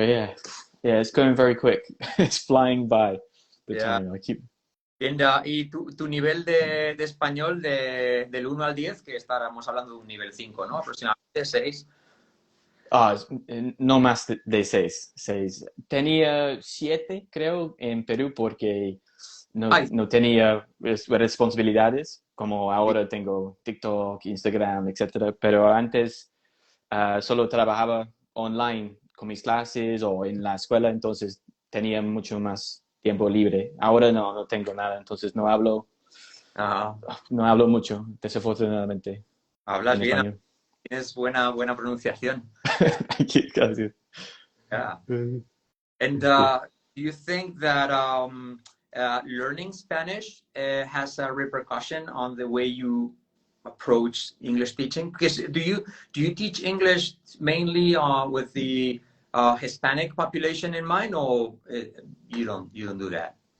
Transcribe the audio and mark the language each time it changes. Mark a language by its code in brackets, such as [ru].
[en] Yeah, it's going very quick. It's flying by the time. I keep. [es] Y tu nivel de español del 1 al 10, que estábamos hablando de un nivel 5, ¿no? Aproximadamente 6. No más de 6. Tenía 7, creo, en Perú porque no tenía responsabilidades, como ahora tengo TikTok, Instagram, etcétera. Pero antes solo trabajaba online con mis clases o en la escuela, entonces tenía mucho más tiempo libre. Ahora no tengo nada, entonces no hablo mucho, desafortunadamente. Hablas bien, español. Tienes buena pronunciación. Gracias. [en] Yeah. And do you think that learning Spanish has a repercussion on the way you approach English teaching? Because do you teach English mainly with the Hispanic population in mind, or you don't do that?